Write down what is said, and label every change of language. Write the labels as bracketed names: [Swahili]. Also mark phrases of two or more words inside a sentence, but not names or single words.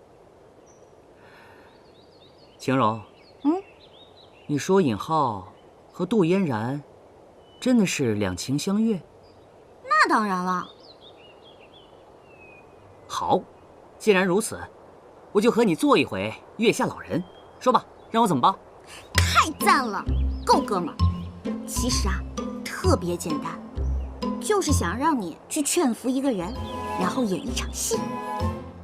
[Chinese] 晴柔，你說尹浩和杜嫣然真的是兩情相悅？那當然了。好，既然如此，我就和你做一回月下老人。說吧，讓我怎麼幫？太讚了，夠哥們兒。其實啊，特別簡單，就是想讓你去勸服一個人，然後演一場戲。